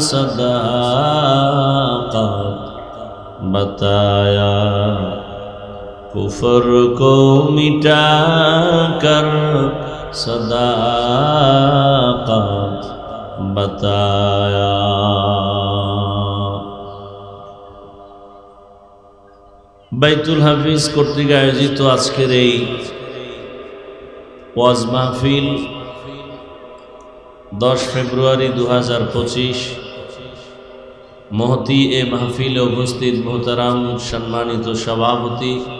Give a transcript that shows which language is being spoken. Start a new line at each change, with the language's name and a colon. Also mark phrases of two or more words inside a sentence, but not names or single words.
Urdu: صداقت بتایا کفر کو مٹا کر صداقت بتایا
Bangla: বাইতুল হাফিজ কর্তৃক আয়োজিত আজকের এই ওয়াজ মাহফিল 10 ফেব্রুয়ারি 2025 মহতি এ মাহফিলে উপস্থিত মোহতারাম সম্মানিত সভাপতি